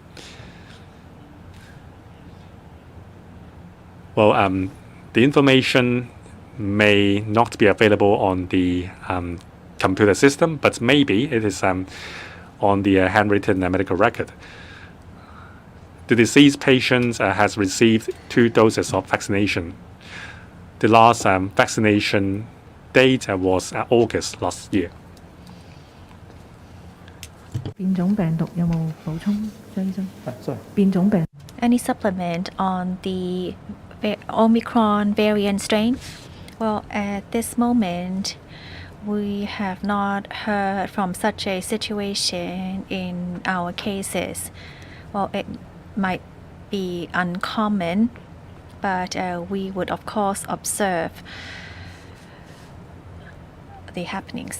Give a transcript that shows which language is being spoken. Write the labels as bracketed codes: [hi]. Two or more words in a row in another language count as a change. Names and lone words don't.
[en] Well, the information may not be available on the computer system, but maybe it is on the handwritten medical record. The deceased patient has received 2 doses of vaccination. The last vaccination date was August last year. [yue] 變種病毒有冇補充，張醫生？變種病 [en] Any supplement on the Omicron variant strain? Well, at this moment, we have not heard from such a situation in our cases. Well, it might be uncommon, but we would of course observe the happenings.